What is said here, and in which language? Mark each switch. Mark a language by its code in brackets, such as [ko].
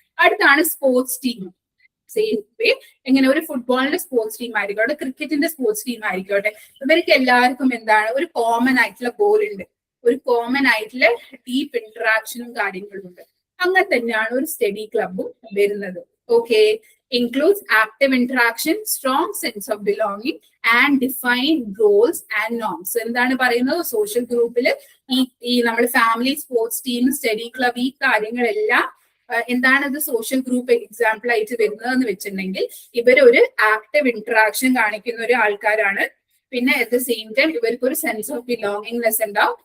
[ml] അടുത്താണ് sports team. Same way, എങ്ങനെ ഒരു ഫുട്ബോളിന്റെ സ്പോർട്സ് ടീം ആയിക്കോട്ടെ, ക്രിക്കറ്റിന്റെ സ്പോർട്സ് ടീം ആയിക്കോട്ടെ, ഇവർക്ക് എല്ലാവർക്കും എന്താണ്, ഒരു കോമൺ ആയിട്ടുള്ള ഗോൾ ഉണ്ട്, ഒരു കോമൺ ആയിട്ടുള്ള ഡീപ്പ് ഇന്ററാക്ഷനും കാര്യങ്ങളും ഉണ്ട്. അങ്ങനെ തന്നെയാണ് ഒരു സ്റ്റഡി ക്ലബും വരുന്നത്. [en] Okay, includes active interaction, strong sense of belonging and defined goals and norms. [ml] എന്താണ് പറയുന്നത്, സോഷ്യൽ ഗ്രൂപ്പിൽ ഈ നമ്മൾ family, sports team, study club, ഈ കാര്യങ്ങളെല്ലാം എന്താണ് ഇത് സോഷ്യൽ ഗ്രൂപ്പ് എക്സാമ്പിൾ ആയിട്ട് വരുന്നത് എന്ന് വെച്ചിട്ടുണ്ടെങ്കിൽ ഇവരൊരു ആക്റ്റീവ് ഇന്ററാക്ഷൻ കാണിക്കുന്ന ഒരു ആൾക്കാരാണ്. പിന്നെ അറ്റ് ദ സെയിം ടൈം ഇവർക്ക് ഒരു സെൻസ് ഓഫ് ബിലോങ്ങിങ്നെസ് ഉണ്ടാവും.